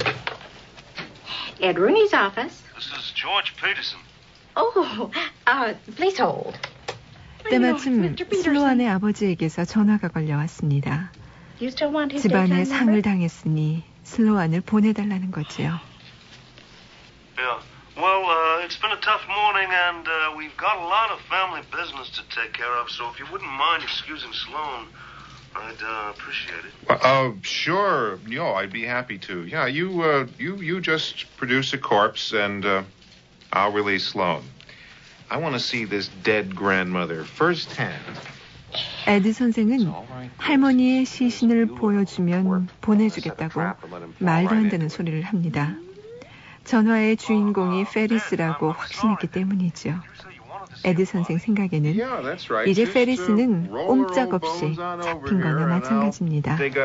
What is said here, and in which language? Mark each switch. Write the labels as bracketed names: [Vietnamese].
[English] Sure. Ed Rooney's office. This is George Peterson. Oh, please hold. [Korean] 때마침 슬로안의 아버지에게서 전화가 걸려왔습니다. 집안에 상을 당했으니 슬로안을 보내달라는 거지요. [English] Yeah. Well, it's been a tough morning and we've got a lot of family business to take care of, so if you wouldn't mind excusing Sloan, I'd appreciate it. Sure. No, I'd be happy to. Yeah, you just produce a corpse and I'll release Sloan. I want to see this dead grandmother firsthand. [Korean] 에드 선생은 할머니의 시신을 보여주면 보내주겠다고 말도 안 되는 소리를 합니다. 전화의 주인공이 페리스라고 확신했기 때문이죠. 에드 선생 생각에는 이제 페리스는 꼼짝없이 잡힌 거나 마찬가지입니다.